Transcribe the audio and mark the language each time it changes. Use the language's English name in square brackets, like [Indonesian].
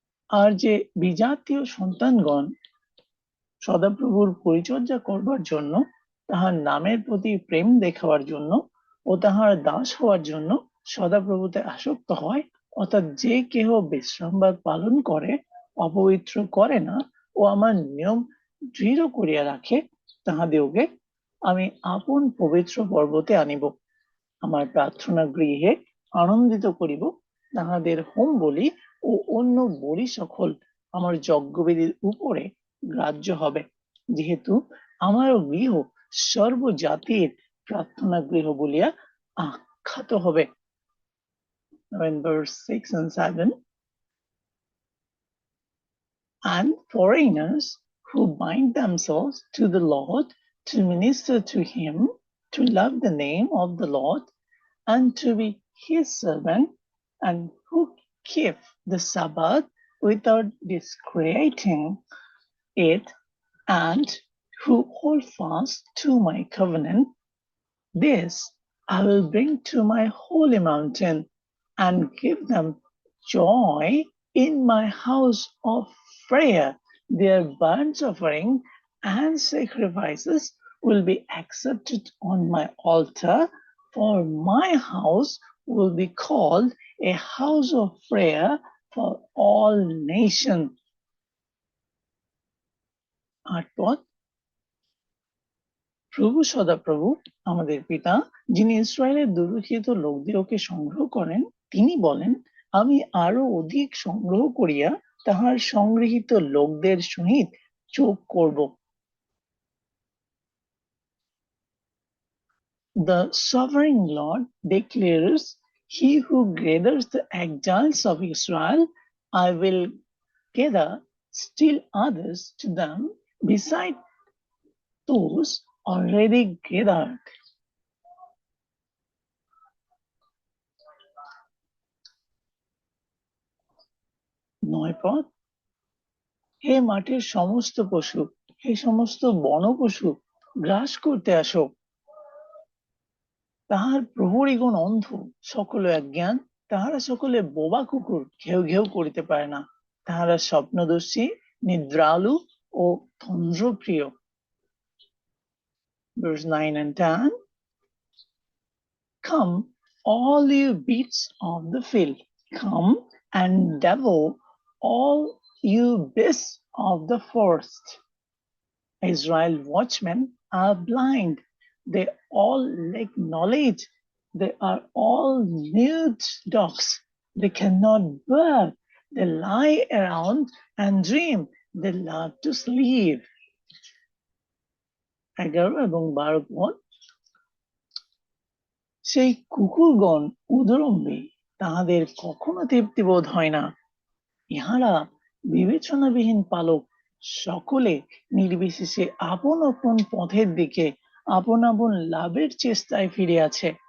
[Bangla] আর যে বিজাতীয় সন্তানগণ সদাপ্রভুর পরিচর্যা করবার জন্য, তাহার নামের প্রতি প্রেম দেখাবার জন্য ও তাহার দাস হওয়ার জন্য সদাপ্রভুতে আসক্ত হয়, অর্থাৎ যে কেহ বিশ্রামবার পালন করে, অপবিত্র করে না ও আমার নিয়ম দৃঢ় করিয়া রাখে, তাহাদিওকে আমি আপন পবিত্র পর্বতে আনিব, আমার প্রার্থনা গৃহে আনন্দিত করিব। তাহাদের হোম বলি ও অন্য বলি সকল আমার যজ্ঞবেদীর উপরে গ্রাহ্য হবে, যেহেতু আমার গৃহ সর্বজাতির প্রার্থনা গৃহ বলিয়া আখ্যাত হবে। [English] In verse 6 and 7, and foreigners who bind themselves to the Lord to minister to him, to love the name of the Lord, and to be his servant, and who keep the Sabbath without discreting it, and who hold fast to my covenant, this I will bring to my holy mountain and give them joy in my house of prayer. Their burnt offering and sacrifices will be accepted on my altar, for my house will be called a house of prayer for all nations. [Bangla] আটপদ, প্রভু সদাপ্রভু আমাদের পিতা, যিনি ইসরায়েলের দুর্ভিক্ষিত লোকদিওকে সংগ্রহ করেন, তিনি বলেন, আমি আরো অধিক সংগ্রহ করিয়া তাহার সংগৃহীত লোকদের সহিত যোগ করব। [English] The sovereign Lord declares, he who gathers the exiles of Israel, I will gather still others to them beside those already gathered. [Bangla] নয় পদ, হে মাঠের সমস্ত পশু, হে সমস্ত বনপশু, গ্রাস করতে আসো। তাহার প্রহরীগণ অন্ধ, সকলে অজ্ঞান, তাহারা সকলে বোবা কুকুর, ঘেউ ঘেউ করিতে পারে না। তাহারা স্বপ্নদর্শী, নিদ্রালু ও তন্দ্রপ্রিয়। [English] Verse 9 and 10. Come, all you beasts of the field, come and devour all you beasts of the forest. Israel watchmen are blind. They all lack knowledge. They are all mute dogs. They cannot bark. They lie around and dream. They love to sleep. [Bangla] 11 এবং 12 পদ, সেই কুকুরগণ উদরম্বী, তাহাদের কখনো তৃপ্তি বোধ হয় না। ইহারা বিবেচনাবিহীন পালক, সকলে নির্বিশেষে আপন আপন পথের দিকে আপন আপন লাভের চেষ্টায় ফিরে আছে।